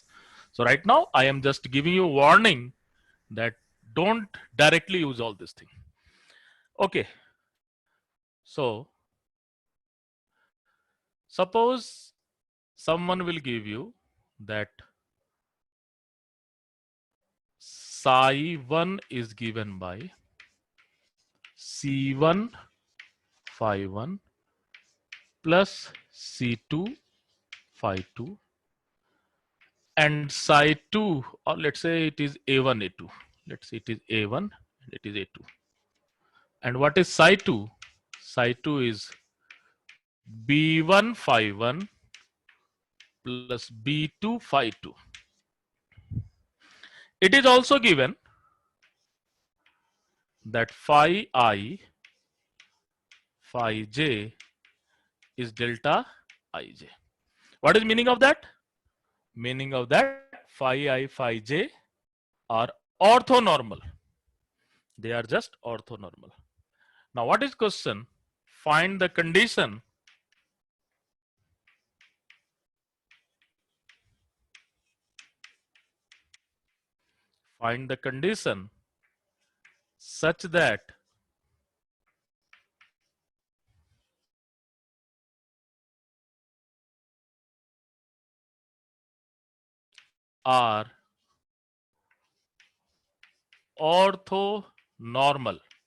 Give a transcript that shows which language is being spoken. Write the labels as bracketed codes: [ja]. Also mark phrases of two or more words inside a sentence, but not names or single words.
[en] So right now I am just giving you warning that don't directly use all this thing. Okay, so suppose someone will give you that psi 1 is given by c1 phi 1 plus c2 phi 2, and psi 2, or let's say it is a1 a2, let's say it is a1 and it is a2. And what is psi 2? Psi 2 is b1 phi 1 plus b2 phi 2. It is also given that phi I phi j is delta ij. What is meaning of that? Meaning of that, phi I phi j are orthonormal. They are just orthonormal. Now what is question? Find the condition find the condition such that are orthonormal.